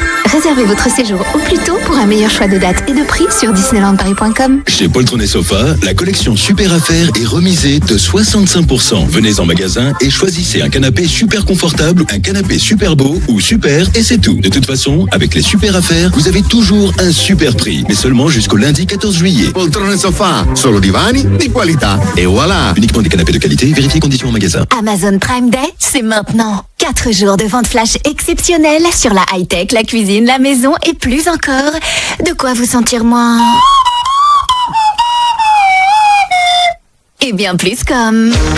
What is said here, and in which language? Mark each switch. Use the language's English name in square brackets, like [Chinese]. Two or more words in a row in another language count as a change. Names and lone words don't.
[French] Réservez votre séjour au plus tôt pour un meilleur choix de date et de prix sur disneylandparis.com. Chez Poltron et Sofa, la collection Super Affaires est remisée de 65%. Venez en magasin et choisissez un canapé super confortable, un canapé super beau ou super et c'est tout. De toute façon, avec les Super Affaires, vous avez toujours un super prix, mais seulement jusqu'au lundi 14 juillet. [Italian] Poltrone e Sofa, solo divani di qualità. [French] Et voilà. Uniquement des canapés de qualité, vérifiez conditions en magasin. Amazon Prime Day, c'est maintenant. 4 jours de vente flash exceptionnelle sur la high-tech, la cuisine, la maison et plus encore. De quoi vous sentir moins... et bien plus comme...